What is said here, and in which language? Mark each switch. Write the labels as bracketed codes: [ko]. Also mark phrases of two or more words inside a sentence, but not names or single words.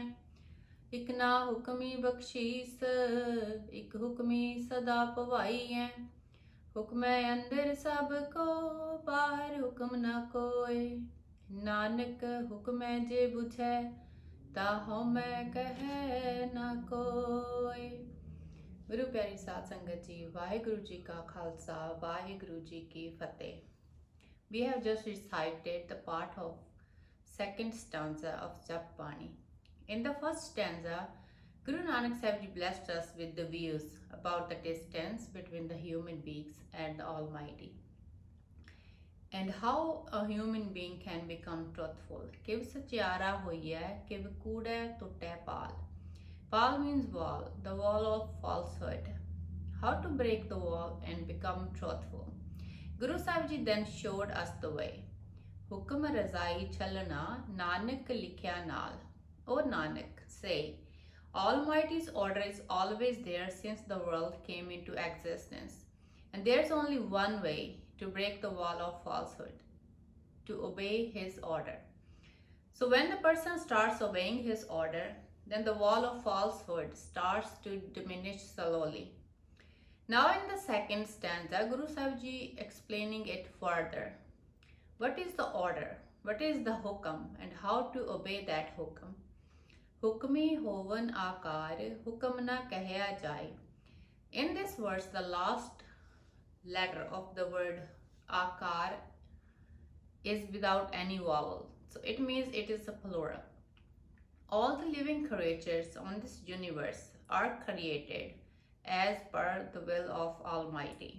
[pa] ਇਕ ਨਾ ਹੁਕਮੀ ਬਖਸੀਸ ਇਕਿ ਹੁਕਮੀ ਸਦਾ ਭਵਾਈਅਹਿ। ਹੁਕਮੈ ਅੰਦਰਿ ਸਭੁ ਕੋ ਬਾਹਰਿ ਹੁਕਮ ਨ ਕੋਇ। ਨਾਨਕ ਹੁਕਮੈ ਜੇ ਬੁਝੈ ਤ ਹਉਮੈ ਕਹੈ ਨ ਕੋਇ। ਗੁਰੂ ਪਿਆਰੀ ਸਾਧ ਸੰਗਤ ਜੀ, ਵਾਹਿਗੁਰੂ ਜੀ ਕਾ ਖਾਲਸਾ ਵਾਹਿਗੁਰੂ ਜੀ ਕੀ ਫਤਹਿ। [en] We have just recited the part of second stanza of JAP BANI. In the first stanza, Guru Nanak Sahib Ji blessed us with the views about the distance between the human beings and the Almighty, and how a human being can become truthful. [pa] ਕਿਵ ਸਚਿਆਰਾ ਹੋਈਐ, ਕਿਵ ਕੂੜੈ ਤੁਟੈ ਪਾਲਿ. [en] Paal means wall, the wall of falsehood. How to break the wall and become truthful. Guru Sahib Ji then showed us the way. [pa] ਹੁਕਮਿ ਰਜਾਈ ਚਲਣਾ ਨਾਨਕ ਲਿਖਿਆ ਨਾਲਿ. [en] O Nanak, say, Almighty's order is always there since the world came into existence. And there's only one way to break the wall of falsehood, to obey His order. So when the person starts obeying His order, then the wall of falsehood starts to diminish slowly. Now in the second stanza, Guru Sahib Ji explaining it further. What is the order? What is the hukam and how to obey that hukam? [pa] ਹੁਕਮੀ ਹੋਵਨਿ ਆਕਾਰ ਹੁਕਮੁ ਨ ਕਹਿਆ ਜਾਈ. [en] In this verse, the last letter of the word akar is without any vowel. So it means it is a plural. All the living creatures on this universe are created as per the will of Almighty.